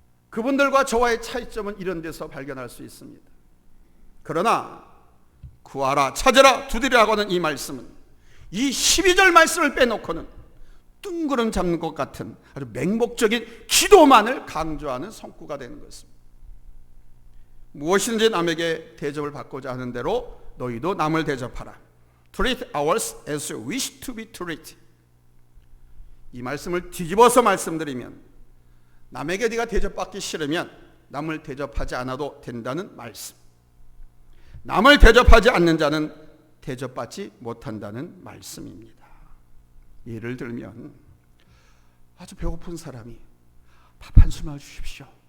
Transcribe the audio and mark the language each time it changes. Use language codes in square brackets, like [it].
[ko] 그분들과 저와의 차이점은 이런 데서 발견할 수 있습니다. 그러나 구하라, 찾으라, 두드리라고 하는 이 말씀은 이 12절 말씀을 빼놓고는 뜬구름 잡는 것 같은 아주 맹목적인 기도만을 강조하는 성구가 되는 것입니다. 무엇이든지 남에게 대접을 받고자 하는 대로 너희도 남을 대접하라. [en] Treat others as you wish to be treated. [ko] 이 말씀을 뒤집어서 말씀드리면 남에게 네가 대접받기 싫으면 남을 대접하지 않아도 된다는 말씀. 남을 대접하지 않는 자는 대접받지 못한다는 말씀입니다. 예를 들면 아주 배고픈 사람이 밥 한 술 주십시오.